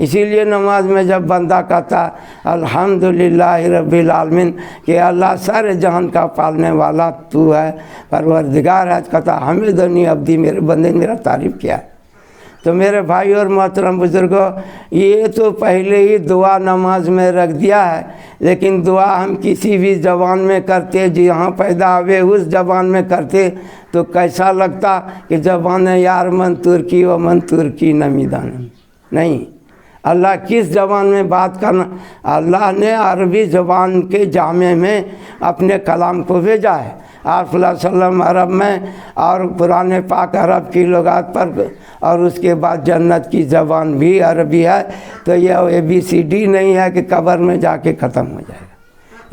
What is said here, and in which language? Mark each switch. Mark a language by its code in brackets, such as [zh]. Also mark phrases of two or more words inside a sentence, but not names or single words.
[ur] اسی لیے نماز میں جب بندہ کہتا [ar] الحمدللہ رب العالمین [ur] کہ اللہ سارے جہان کا پالنے والا تو ہے، پروردگار ہے، کہتا [ar] حمدنی عبدی، [ur] میرے بندے نے میرا تعریف کیا ہے۔ تو میرے بھائی اور محترم بزرگوں، یہ تو پہلے ہی دعا نماز میں رکھ دیا ہے، لیکن دعا ہم کسی بھی زبان میں کرتے، جہاں پیدا ہوئے اس زبان میں کرتے تو کیسا لگتا کہ [fa] زبان یار من ترکی و من ترکی نمیدان، [ur] نہیں، اللہ کس زبان میں بات کرنا، اللہ نے عربی زبان کے جامع میں اپنے کلام کو بھیجا ہے۔ آپ [ar] صلی اللہ علیہ وسلم [ur] عرب میں اور قرآن پاک عرب کی لغات پر، اور اس کے بعد جنت کی زبان بھی عربی ہے، تو یہ ABCD نہیں ہے کہ قبر میں جا کے ختم ہو جائے گا۔